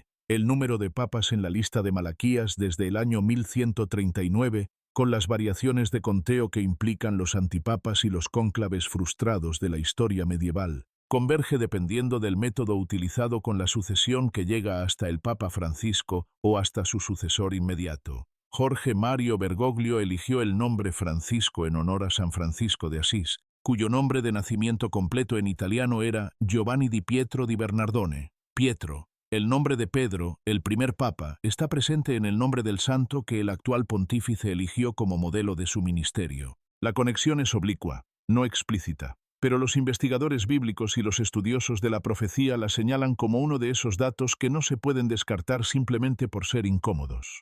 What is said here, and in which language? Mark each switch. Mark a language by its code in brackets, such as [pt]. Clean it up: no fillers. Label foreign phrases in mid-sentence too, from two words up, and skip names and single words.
[es] El número de papas en la lista de Malaquías desde el año 1139, con las variaciones de conteo que implican los antipapas y los cónclaves frustrados de la historia medieval, converge dependiendo del método utilizado con la sucesión que llega hasta el Papa Francisco o hasta su sucesor inmediato. Jorge Mario Bergoglio eligió el nombre Francisco en honor a San Francisco de Asís, cuyo nombre de nacimiento completo en italiano era Giovanni di Pietro di Bernardone. Pietro. El nombre de Pedro, el primer papa, está presente en el nombre del santo que el actual pontífice eligió como modelo de su ministerio. La conexión es oblicua, no explícita. Pero los investigadores bíblicos y los estudiosos de la profecía la señalan como uno de esos datos que no se pueden descartar simplemente por ser incómodos.